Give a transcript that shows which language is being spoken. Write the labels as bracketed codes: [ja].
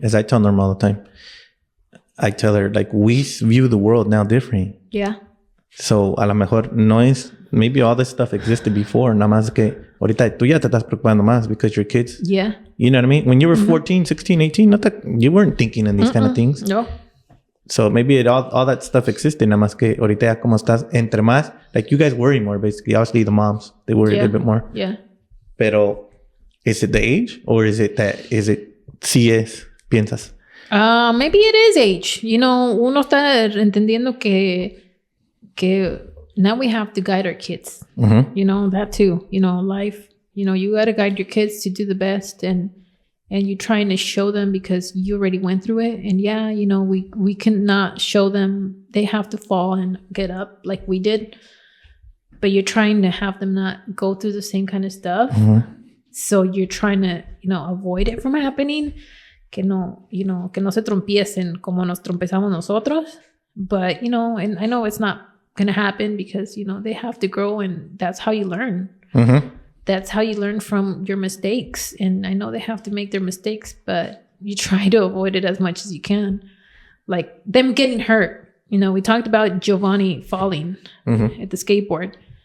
[en] As I tell Norma all the time, I tell her, like, we view the world now different. Yeah. [es] So, a lo mejor no es, [en] maybe all this stuff existed before, [es] nada más que ahorita tú ya te estás preocupando más [en] because your kids. Yeah. You know what I mean? When you were 14, 16, 18, you weren't thinking in these kind of things. No. So maybe all that stuff existed, [es] nada más que ahorita ya como estás, entre más, [en] like you guys worry more basically. Obviously the moms, they worry a little bit more. Yeah. [es] Pero, [en] is it the age or is it [es] sí es, piensas? [en] Maybe it is age. [es] Uno está entendiendo que [en] now we have to guide our kids. Mm-hmm. That too. Life. You got to guide your kids to do the best, and you're trying to show them because you already went through it. And yeah, we cannot show them. They have to fall and get up like we did. But you're trying to have them not go through the same kind of stuff. Mm-hmm. So you're trying to, avoid it from happening. [es] Que no se trompiecen como nos trompezamos nosotros. [en] But, and I know it's not going to happen because, they have to grow, and that's how you learn. Mm-hmm. That's how you learn from your mistakes. And I know they have to make their mistakes, but you try to avoid it as much as you can. Like them getting hurt. We talked about Giovanni falling at the skateboard.